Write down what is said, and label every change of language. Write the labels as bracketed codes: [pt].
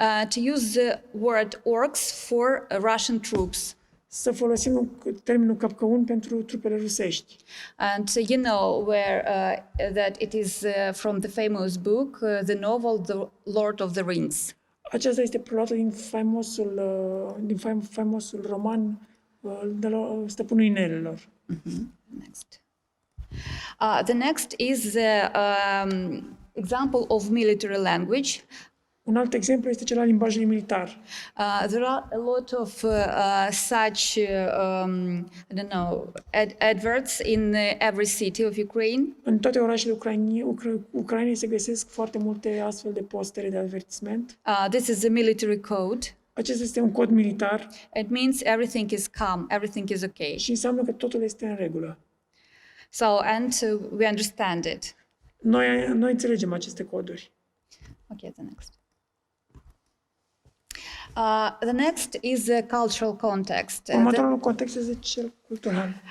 [en] to use the word orcs for Russian troops. [ro] să folosim termenul capcăun pentru trupele rusești. [en] And you know that it is from the famous book, the novel The Lord of the Rings. [ro] Aceasta este preluată din faimosul roman de la Stăpânul Inelelor. [en] Next. The next is the example of military language. [ro] Un alt exemplu este cel al limbajului militar. [en] There are a lot of such, I don't know, adverts in every city of Ukraine. [ro] În toate orașele Ucrainei se găsesc foarte multe astfel de postere de avertisment. [en] This is the military code. [ro] Acesta este un cod militar. [en] It means everything is calm, everything is okay. [ro] Și înseamnă că totul este în regulă. [en] So, and we understand it. [ro] Noi înțelegem aceste coduri. [en] Okay, the next. The next is the cultural context. [ro] Următorul context este cel cultural.